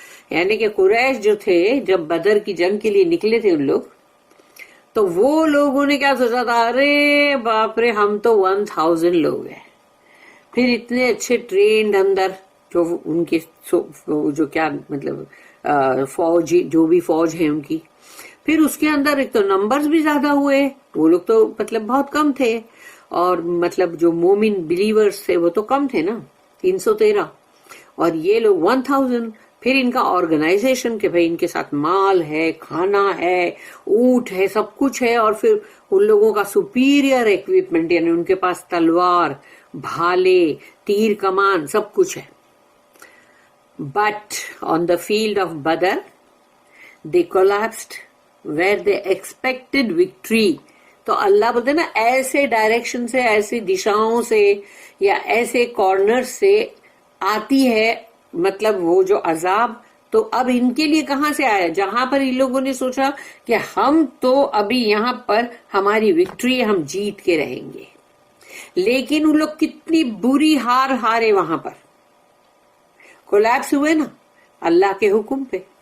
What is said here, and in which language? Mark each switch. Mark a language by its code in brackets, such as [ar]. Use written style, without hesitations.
[ur] یعنی کہ قریش جو تھے جب بدر کی جنگ کے لیے نکلے تھے ان لوگ، تو وہ لوگوں نے کیا سوچا تھا، ارے باپ رے ہم تو 1000 لوگ ہیں، پھر اتنے اچھے ٹرینڈ اندر جو ان کے جو کیا مطلب فوج، جو بھی فوج ہے ان کی، پھر اس کے اندر ایک تو نمبرز بھی زیادہ ہوئے، وہ لوگ تو مطلب بہت کم تھے، اور مطلب جو مومن بلیورز تھے وہ تو کم تھے نا، 313، اور یہ لوگ 1000. پھر ان کا آرگنائزیشن کہ بھائی ان کے ساتھ مال ہے، کھانا ہے، اونٹ ہے، سب کچھ ہے، اور پھر ان لوگوں کا سپیریئر ایکوپمنٹ، یعنی ان کے پاس تلوار، بھالے، تیر کمان، سب کچھ ہے. [en] But on the field of Badr they collapsed where they expected victory. [ur] تو اللہ بولتے نا ایسے ڈائریکشن سے، ایسی دشاؤں سے یا ایسے کارنر سے آتی ہے مطلب وہ جو عذاب. تو اب ان کے لیے کہاں سے آیا؟ جہاں پر ان لوگوں نے سوچا کہ ہم تو ابھی یہاں پر ہماری وکٹری، ہم جیت کے رہیں گے، لیکن ان لوگ کتنی بری ہارے، وہاں پر کولیپس ہوئے نا اللہ کے حکم پہ.